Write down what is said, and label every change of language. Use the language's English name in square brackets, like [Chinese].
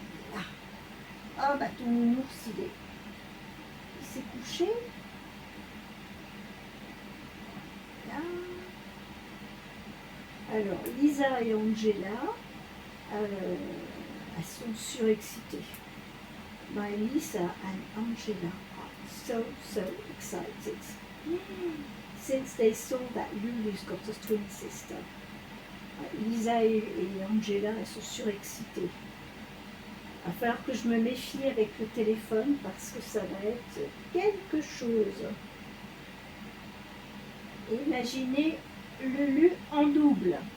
[French] Voilà. Ah bah ton ours il s'est couché. Là. Alors Lisa et Angela, elles sont surexcitées. [English] My Lisa and Angela are so excited. Since they saw that Lulu's got a twin sister. [French] Lisa et Angela, elles sont surexcitées. Il va falloir que je me méfie avec le téléphone parce que ça va être quelque chose. Imaginez Lulu en double.